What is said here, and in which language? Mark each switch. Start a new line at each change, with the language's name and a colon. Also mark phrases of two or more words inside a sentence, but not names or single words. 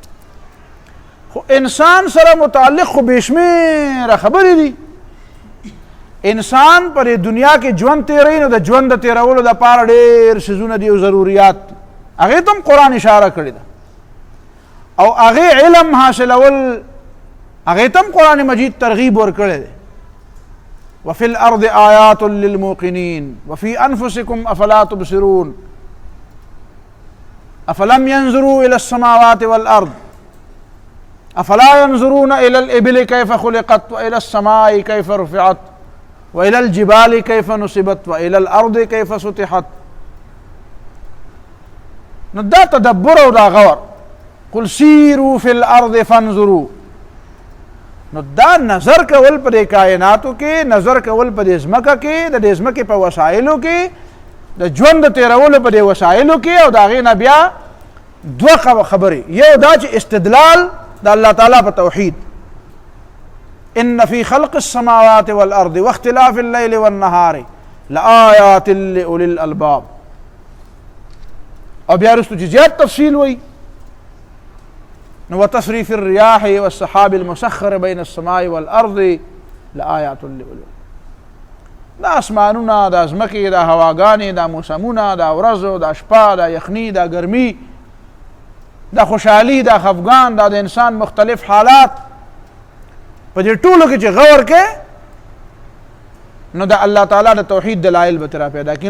Pashto: خو انسان سره متعلق خو بېشمېره خبرې دي. انسان پر دنیا کې ژوند تیروي، نو د ژوند د تیرولو دپاره ډېر څیزونه دي او ضروریات دي. هغې ته هم قرآن اشاره کړې ده. او هغې علم حاصلول هغې ته هم قرآن مجید ترغیب ورکړی دی.
Arabic: وفي الأرض آيات للموقنين وفي أنفسكم أفلا تبصرون أفلم ينظروا إلى السماوات والأرض أفلا ينظرون إلى الإبل كيف خلقت وإلى السماء كيف رفعت وإلى الجبال كيف نصبت وإلى الأرض كيف سطحت.
Pashto: نو دا تدبر او دا غور.
Arabic: قل سیروا فی الارض فانظروا.
Pashto: نو دا نظر کول په کائناتو کې، نظر کول په ځمکه کې، د ځمکې په وسایلو کې، د ژوند د تیرولو په وسایلو کې، او د هغې نه بیا دوه خبرې. یو دا چې استدلال د الله تعالی په توحید،
Arabic: ان فی خلق السماوات والارض واختلاف الليل والنهار لآیات لأولی الالباب.
Pashto: او بیا رستو چې زیات تفصیل وی نو
Arabic: وتصریف الرياح والسحاب المسخر بین السماء والارض لآیات لأولی.
Pashto: دا اسمانونه، دا ځمکې، دا هواګانې، دا موسمونه، دا ورځو، دا شپه، دا یخني، دا ګرمي، دا خوشحالي، دا خفګان، دا د انسان مختلف حالات، په دې ټولو کې چې غور کې نو د الله تعالی د توحید دلایل به ترا پیدا کړي.